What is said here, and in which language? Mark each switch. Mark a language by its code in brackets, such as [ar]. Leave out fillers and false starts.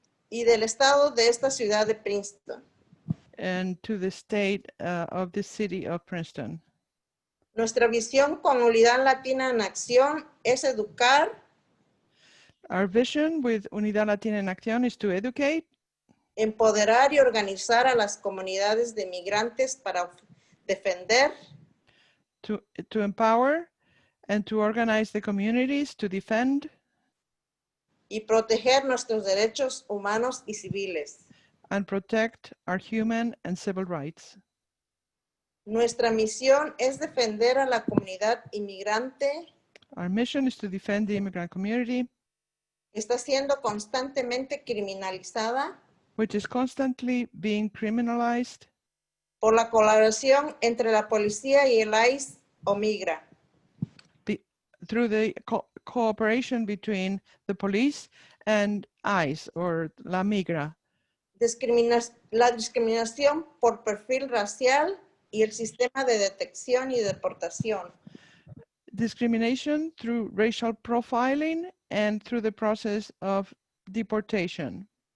[es] Y del estado de esta ciudad de Princeton. [en] and to the state of the city of Princeton. [es] Nuestra visión con Unidad Latina en Acción es educar, [en] Our vision with Unidad Latina en Acción is to educate, [es] empoderar y organizar a las comunidades de migrantes para defender, [en] to empower and to organize the communities to defend [es] y proteger nuestros derechos humanos y civiles. [en] and protect our human and civil rights. [es] Nuestra misión es defender a la comunidad inmigrante [en] Our mission is to defend the immigrant community, [es] que está siendo constantemente criminalizada [en] which is constantly being criminalized [es] por la colaboración entre la policía y el ICE o Migra. [en] through the cooperation between the police and ICE or La Migra. [es] La discriminación por perfil racial y el sistema de detección y deportación. [en] Discrimination through racial profiling and through the process of deportation.